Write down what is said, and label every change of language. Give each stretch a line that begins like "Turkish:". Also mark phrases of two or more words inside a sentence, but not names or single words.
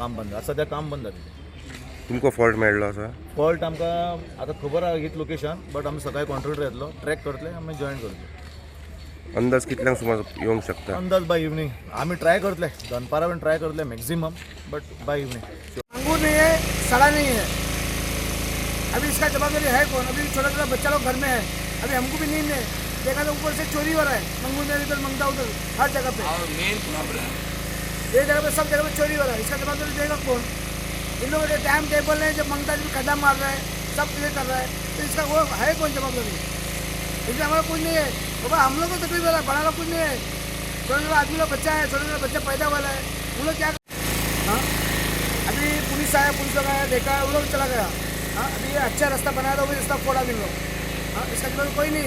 Konkani: काम बंद आतां सद्या काम बंद जालें तुमकां फॉल्ट मेळ्ळो आसा फॉल्ट आमकां आतां खबर आहा हीच लोकेशन बट आमी सकाळीं कॉन्ट्रॅक्टर येतलो ट्रॅक करतले आमी जॉईन करतले अंदाज कितल्यांक सुमार येवंक शकता अंदाज
English: by evening
Konkani: आमी ट्राय करतले दनपारा बीन ट्राय करतले
English: maximum but by evening
Hindi: अंगूर नहीं है सड़ा नहीं है अभी इसका जवाबदारी है कौन अभी छोटा छोटा बच्चा लोग घर में है अभी हमको भी नींद है देखा तो ऊपर से चोरी हो रहा है मंगूर में इधर मंगता उधर हर जगह पे ये जगह पे सब जगह पे चोरी हो रहा है इसका जवाबदारी देगा कौन इन लोगों के
English: time table
Hindi: है जब मंगता भी खड्डा मार रहा है सब क्लियर कर रहा है तो इसका वो है कौन जवाबदारी इसलिए हमारा कुछ नहीं है बाबा हम लोग को तकलीफ हो रहा है बड़ा लोग कुछ नहीं है छोटे छोटे आदमी का बच्चा है छोटे छोटे बच्चा पैदा वाला है वो लोग क्या हाँ अभी पुलिस आया पुलिस लोग आया देखा वो लोग चला गया हाँ अभी ये अच्छा रास्ता बनाया था वो भी रास्ता फोड़ा भी लोग हाँ, इसका जवाब कोई नहीं है।